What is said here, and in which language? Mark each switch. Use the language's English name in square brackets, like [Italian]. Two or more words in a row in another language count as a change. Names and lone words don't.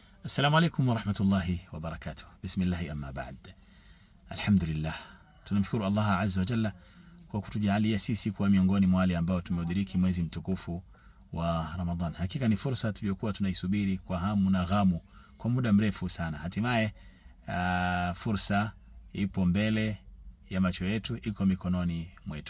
[Arabic] السلام عليكم ورحمة الله وبركاته. بسم الله أما بعد الحمد لله. [Swahili] Tunamshukuru Allah [Arabic] عز وجل [Swahili] kwa kutujalia sisi kuwa miongoni mwa wale ambao tumeudiriki mwezi mtukufu wa Ramadhan. Hakika ni fursa tuliyokuwa tunaisubiri kwa hamu na ghamu kwa muda mrefu sana. Hatimaye fursa ipo mbele ya macho yetu, iko mikononi mwetu.